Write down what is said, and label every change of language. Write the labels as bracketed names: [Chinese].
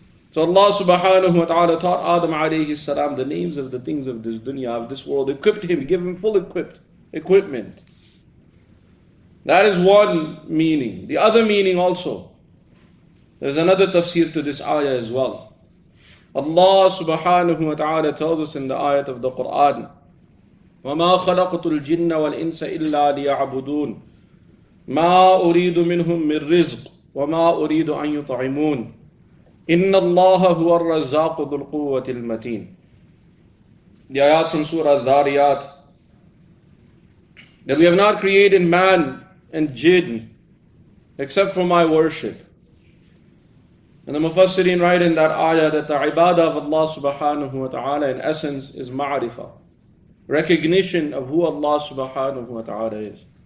[English] So Allah subhanahu wa ta'ala taught Adam alayhi salam the names of the things of this dunya, of this world, equipped him, gave him full equipment. That is one meaning. The other meaning also, there's another tafseer to this ayah as well. Allah subhanahu wa ta'ala tells us in the ayat of the Quran, [Arabic] وَمَا خَلَقْتُ الْجِنَّ وَالْإِنسَ إِلَّا لِيَعْبُدُونَ مَا أُرِيدُ مِنْهُم مِّن رِزْقٍ وَمَا أُرِيدُ أَن يُطْعِمُونَ إِنَّ اللَّهَ هُوَ الرَّزَّاقُ ذُو الْقُوَّةِ الْمَتِينَ. [English] The ayat from Surah Dhariyat, that we have not created man and jinn except for my worship. And the Mufassirin write in that ayah that the ibadah of Allah subhanahu wa ta'ala in essence is ma'rifah, recognition of who Allah subhanahu wa ta'ala is.